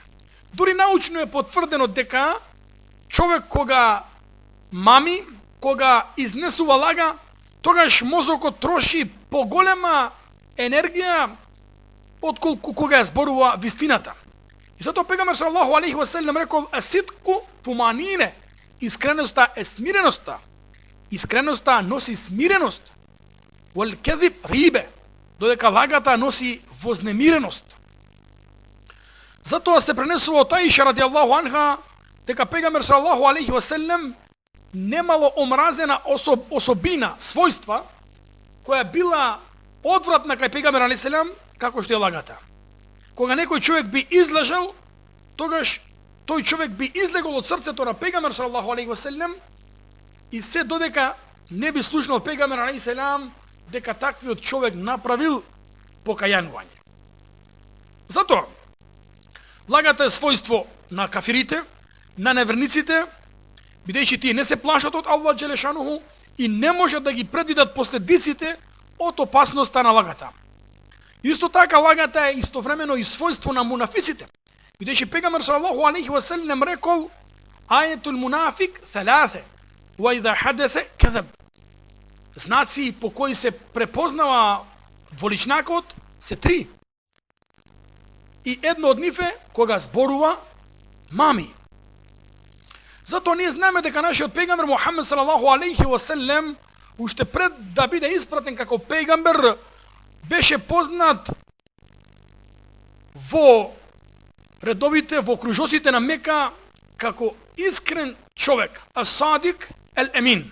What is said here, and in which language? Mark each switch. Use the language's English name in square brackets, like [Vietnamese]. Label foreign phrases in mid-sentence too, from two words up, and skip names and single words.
[Macedonian] Дури научно е потврдено дека човек кога мами, кога изнесува лага, тогаш мозокот троши поголема енергија отколку кога ја зборува вистината. И затоа пегамбер [Arabic] صلى الله عليه وسلم [Macedonian] рекол: [Arabic] "الصدق طمأنينة." [Macedonian] Искреноста е смиреноста. Искреноста носи смиреност. [Arabic] والكذب ريبة, [Macedonian] додека лагата носи вознемиреност. Затоа се пренесува од Аиша [Arabic] رضي الله عنها [Macedonian] дека пегамбер [Arabic] صلى الله عليه وسلم [Macedonian] немало омразена особина, својства, која била одвратна кај пегамбер [Arabic] عليه السلام, [Macedonian] како што е лагата. Кога некој човек би излажал, тогаш тој човек би излегол од срцето на пегамбер [Arabic] صلى الله عليه وسلم [Macedonian] и се додека не би слушнал пегамбер [Arabic] عليه السلام [Macedonian] дека таквиот човек направил покајанување. Затоа, лагата е својство на кафирите, на неверниците, бидејќи тие не се плашат од Аллах Джелешануху и не можат да ги предвидат последиците од опасноста на лагата. Исто така лагата е истовремено и својство на мунафиците, бидејќи пегамбер [Arabic] صلى الله عليه وسلم [Macedonian] рекол: [Arabic] "آية المنافق ثلاث وإذا حدث كذب." [Macedonian] Знаци по кои се препознава дволичнакот се три. И едно од нив е кога зборува мами. Затоа ние знаеме дека нашиот пегамбер Мухамед [Arabic] صلى الله عليه وسلم [Macedonian] уште пред да биде испратен како пегамбер беше познат во редовите, во кружоците на Мека како искрен човек, [Arabic] الصادق الأمين.